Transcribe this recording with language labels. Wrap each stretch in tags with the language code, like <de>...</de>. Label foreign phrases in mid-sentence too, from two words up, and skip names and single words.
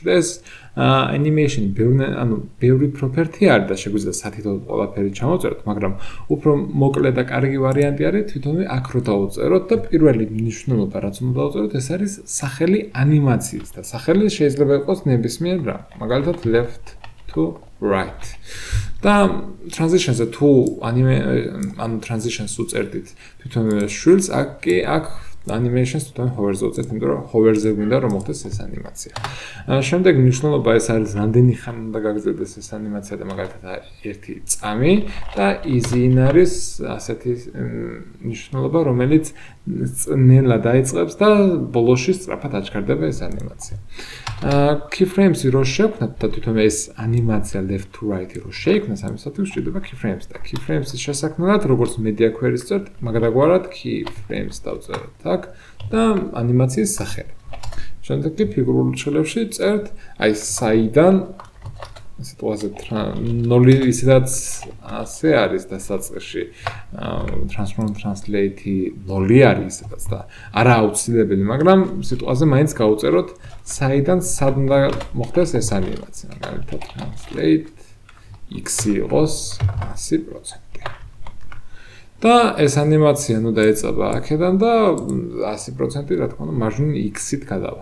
<ka>და ეს animation-ი ბევრი property არის და შეგვიძლია სათითაოდ ყველაფერი ჩამოვწეროთ, მაგრამ უფრო მოკლე და კარგი ვარიანტი არის თვითონვე აქ რო დავუწეროთ და პირველი მნიშვნელობა რაც უნდა დავუწეროთ, ეს არის სახელი ანიმაციის და სახელი შეიძლება იყოს ნებისმიერ რამ.</ka> <en>მაგალითად left to right.</en> <ka>და transition-ზე თუ transition-ს უწერდით თვითონ შვილს, აქ animation-ს თვითონ hover-ზე უწერთ, იმიტომ რომ hover-ზე გვინდა რომ მოხდეს ეს ანიმაცია. შემდეგ მნიშვნელობა ეს არის რამდენი ხანი უნდა გაგრძელდეს ეს ანიმაცია და მაგალითად 1 წამი და easy-ინ არის ასეთი მნიშვნელობა, რომელიც ნელა დაიწყებს და ბოლოში სწრაფად აჩქარდება ეს ანიმაცია. Keyframes-ი რო შევქმნათ და თვითონ ეს ანიმაცია</ka> <en>left to right-ი</en> <ka>რო შეიქმნას, ამისათვის გვჭირდება Keyframes და Keyframes-ის შესაქმნელად როგორც</ka> <en>media query-ს</en> <ka>წერთ, მაგალითად Keyframes დავწერთ აქ და ანიმაციის სახელი. შემდეგ კი ფიგურულ ცვლილებში წერთ აი საიდან სიტუაციაზე 0 ისედაც ასე არის დასაწყისში</ka> <en>transform translate-ი</en> <ka>0 არის ისედაც და არა აუცილებელი, მაგრამ სიტუაციაზე მაინც გავუწეროთ საიდან სად უნდა მოხდეს ეს ანიმაცია. მაგალითად</ka> <en>translate x-ი</en> <ka>იყოს 100%. და ეს ანიმაცია ნუ დაეწება აქედან და 100% რა თქმა უნდა მარჯვნივ x-ით გადავა.</ka>